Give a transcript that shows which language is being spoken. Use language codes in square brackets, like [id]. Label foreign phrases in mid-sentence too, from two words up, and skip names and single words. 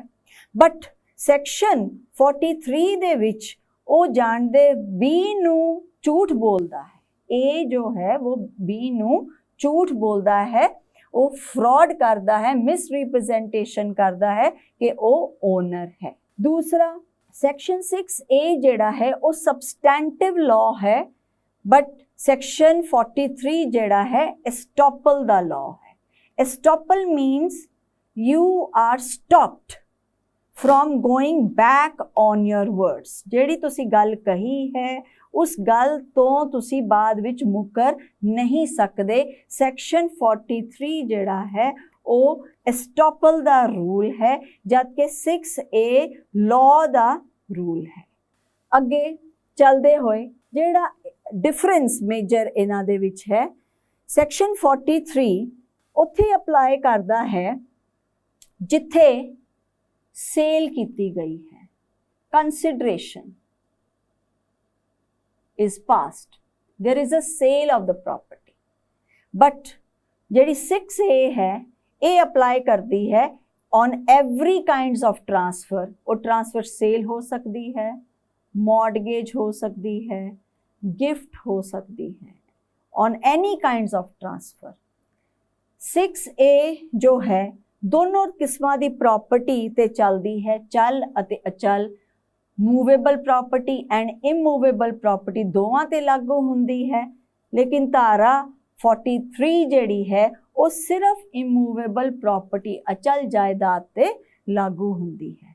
[pa] ਬਟ ਸੈਕਸ਼ਨ 43 ਦੇ ਵਿੱਚ ਉਹ ਜਾਣਦੇ ਬੀ ਨੂੰ ਝੂਠ ਬੋਲਦਾ ਹੈ, ਇਹ ਜੋ ਹੈ ਉਹ ਬੀ ਨੂੰ ਝੂਠ ਬੋਲਦਾ ਹੈ, ਉਹ ਫਰਾਡ ਕਰਦਾ ਹੈ, ਮਿਸ ਰਿਪਰੈਜ਼ੈਂਟੇਸ਼ਨ ਕਰਦਾ ਹੈ ਕਿ ਉਹ ਓਨਰ ਹੈ। ਦੂਸਰਾ ਸੈਕਸ਼ਨ 6A ਜਿਹੜਾ ਹੈ ਉਹ [en] substantive law [pa] ਹੈ, ਬਟ ਸੈਕਸ਼ਨ 43 ਜਿਹੜਾ ਹੈ ਐਸਟੋਪਲ ਦਾ ਲਾਅ ਹੈ। [en] estoppel means you are stopped from going back on your words। [pa] ਜਿਹੜੀ ਤੁਸੀਂ ਗੱਲ ਕਹੀ ਹੈ ਉਸ ਗੱਲ ਤੋਂ ਤੁਸੀਂ ਬਾਅਦ ਵਿੱਚ ਮੁੱਕਰ ਨਹੀਂ ਸਕਦੇ। ਸੈਕਸ਼ਨ 43 ਜਿਹੜਾ ਹੈ ਉਹ ਐਸਟੋਪਲ ਦਾ ਰੂਲ ਹੈ, ਜਦਕਿ 6A ਲਾਅ ਦਾ ਰੂਲ ਹੈ। ਅੱਗੇ ਚੱਲਦੇ ਹੋਏ ਜਿਹੜਾ [en] difference major [pa] ਇਹਨਾਂ ਦੇ ਵਿੱਚ ਹੈ, ਸੈਕਸ਼ਨ 43 ਉੱਥੇ ਅਪਲਾਈ ਕਰਦਾ ਹੈ ਜਿੱਥੇ ਸੇਲ ਕੀਤੀ ਗਈ ਹੈ, [en] consideration is passed, there is a sale of the property। [pa] but ਜਿਹੜੀ 6A ਹੈ ਇਹ ਅਪਲਾਈ ਕਰਦੀ ਹੈ [en] on every kinds of transfer। [pa] ਉਹ ਟ੍ਰਾਂਸਫਰ ਸੇਲ ਹੋ ਸਕਦੀ ਹੈ, ਮॉर्गेज ਹੋ ਸਕਦੀ ਹੈ, ਗਿਫਟ ਹੋ ਸਕਦੀ ਹੈ, [en] on any kinds of transfer। [pa] 6A ਜੋ ਹੈ ਦੋਨੋਂ ਕਿਸਮਾਂ ਦੀ ਪ੍ਰੋਪਰਟੀ ਤੇ ਚੱਲਦੀ ਹੈ, ਚੱਲ ਅਤੇ ਅਚਲ, [en] movable property and immovable property [pa] ਦੋਵਾਂ ਤੇ ਲਾਗੂ ਹੁੰਦੀ ਹੈ। ਲੇਕਿਨ ਧਾਰਾ 43 ਜਿਹੜੀ ਹੈ ਉਹ ਸਿਰਫ [en] immovable property [pa] ਅਚਲ ਜਾਇਦਾਦ ਤੇ ਲਾਗੂ ਹੁੰਦੀ ਹੈ।